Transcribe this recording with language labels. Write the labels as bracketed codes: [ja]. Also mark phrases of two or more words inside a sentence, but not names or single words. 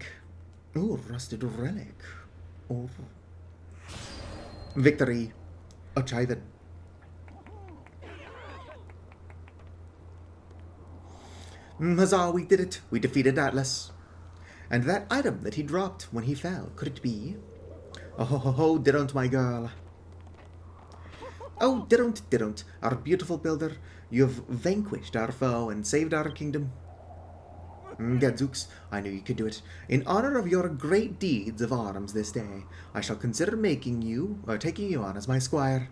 [en] Ooh, rusted relic. Oh. Victory. Achieved. Huzzah, we did it. We defeated Atlas. And that item that he dropped when he fell, could it be? Oh ho ho ho, didn't my girl. Oh, didn't. Our beautiful builder, you have vanquished our foe and saved our kingdom. Gadzooks, I knew you could do it. In honor of your great deeds of arms this day, I shall consider taking you on as my squire.